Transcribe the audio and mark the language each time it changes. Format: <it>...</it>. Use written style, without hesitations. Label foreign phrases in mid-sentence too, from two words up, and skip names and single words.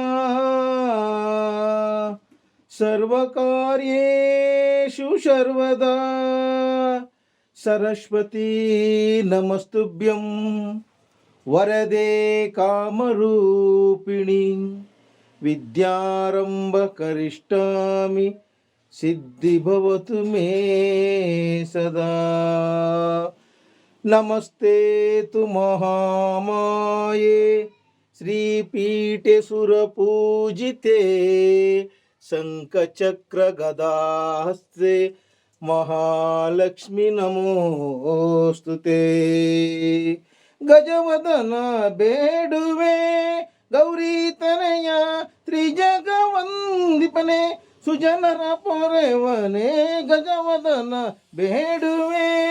<sa>ಸರ್ವಕಾರ್ಯೇಷು ಸರ್ವದಾ ಸರಸ್ವತಿ ನಮಸ್ತುಭ್ಯಂ ವರದೆ ಕಾಮರೂಪಿಣಿ ವಿದ್ಯಾರಂಭ ಕರಿಷ್ಠಾಮಿ ಸಿದ್ಧಿ ಭವತು ಮೇ ಸದಾ ನಮಸ್ತೆ ತು ಮಹಾಮಾಯೆ ಶ್ರೀಪೀಠೆ ಸುರಪೂಜಿತೆ ಶಂಖಚಕ್ರ ಗದಾಹಸ್ತೆ ಮಹಾಲಕ್ಷ್ಮಿ ನಮೋಸ್ತುತೆ</sa> <kn>ಗಜವದನ ಬೇಡುವೆ ಗೌರಿ ತನಯ ತ್ರಿಜಗವಂದಿಪನೆ ಸುಜನರ ಪೊರೆವನೆ ಗಜವದನ ಬೇಡುವೆ</kn>